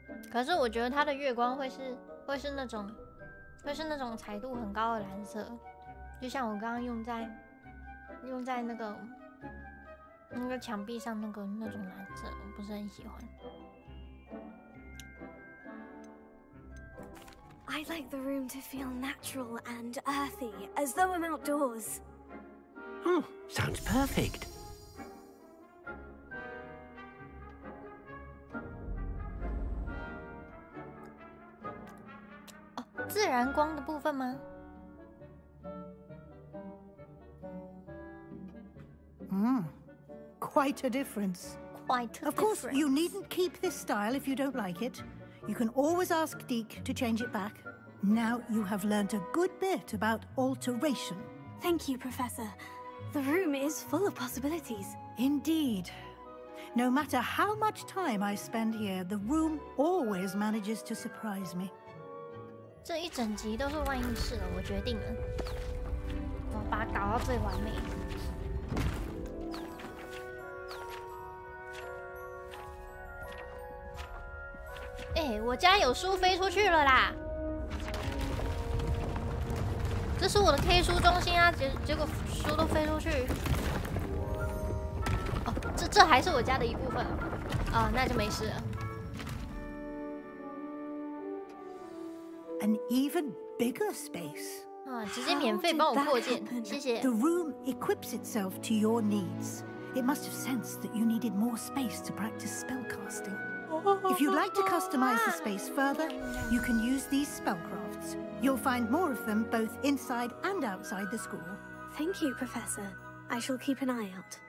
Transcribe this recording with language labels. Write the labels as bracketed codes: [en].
[zh] 可是我觉得它的月光会是那种彩度很高的蓝色，就像我刚刚用在那个墙壁上那种蓝色，我不是很喜欢。 [en] I'd like the room to feel natural and earthy, as though I'm outdoors. Sounds perfect. [zh] 哦，自然光的部分吗？ [en] Quite a difference. Quite Of course, different. you needn't keep this style if you don't like it. You can always ask Deke to change it back. Now you have learnt a good bit about alteration. Thank you, Professor. The room is full of possibilities. Indeed. No matter how much time I spend here, the room always manages to surprise me. [zh] 这一整集都是万应室了，我决定了，我把它搞到最完美。我家有书飞出去了啦！这是我的 K 书中心啊，结果书都飞出去。哦，这还是我家的一部分啊，那就没事了。 [en] An even bigger space. [zh] 啊，直接免费帮我扩建，谢谢。 [en] The room equips itself to your needs. It must have sensed that you needed more space to practice spellcasting. If you'd like to customize the space further, you can use these spellcrafts. You'll find more of them both inside and outside the school. Thank you, Professor. I shall keep an eye out.